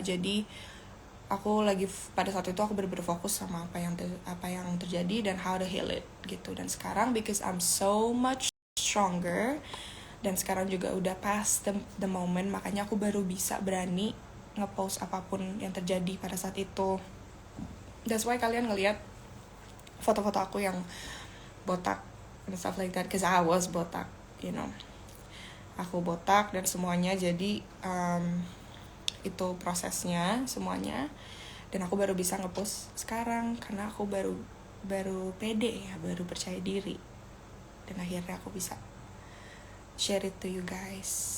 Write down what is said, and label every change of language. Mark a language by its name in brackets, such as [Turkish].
[Indonesian] Jadi aku lagi pada saat itu aku bener-bener fokus sama apa yang terjadi dan [English] how to heal it [Indonesian] gitu. Dan sekarang [English] because I'm so much stronger, [Indonesian] dan sekarang juga udah [English] past the moment, [Indonesian] makanya aku baru bisa berani ngepost apapun yang terjadi pada saat itu. [English] That's why [Indonesian] kalian ngelihat foto-foto aku yang botak [English] and stuff like that, cause I was botak, you know. [Indonesian] Aku botak dan semuanya, jadi itu prosesnya semuanya. Dan aku baru bisa ngepost sekarang karena aku baru baru pede ya, baru percaya diri, dan akhirnya aku bisa [English] share it to you guys.